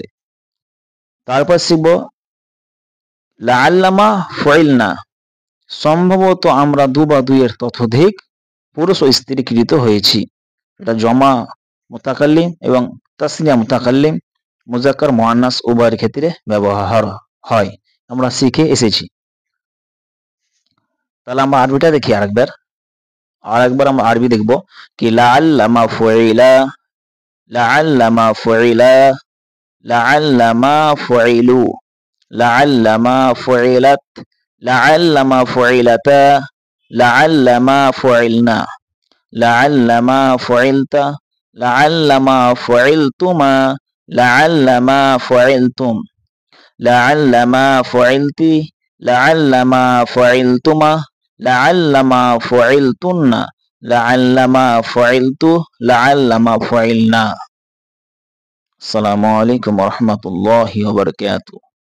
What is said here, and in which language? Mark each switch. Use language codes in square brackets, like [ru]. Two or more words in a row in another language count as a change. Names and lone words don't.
[bn] তারপর শিখব [ar] لعلّما فُعِلْنا, [bn] সম্ভবত আমরা দু বা দুইয়ের ততোধিক পুরুষ ও স্ত্রীকৃত হয়েছি, এটা [ar] جمع متكلم [bn] এবং [ar] تثنية متكلم, مذكر مؤنث [bn] উভয়ের ক্ষেত্রে ব্যবহার হয়, আমরা শিখে এসেছি। তাহলে আমরা আরবিটা দেখি আরেকবার আমরা আরবি দেখব কি [ar] لعلّما فُعِلَ، لعلّما فُعِلا، لعلّما فُعِلوا، لعلّما فُعِلَت، لعلّما فُعِلَتا، لعلّما فُعِلْنَ، لعلّما فُعِلْتَ، لعلّما فُعِلْتُما، لعلّما فُعِلْتُم، لعلّما فُعِلْتِ، لعلّما فُعِلْتُما، لعلّما فُعِلْتُنَّ، لعلّما فُعِلْتُ، لعلّما فُعِلْنا. السلام عليكم ورحمة الله وبركاته.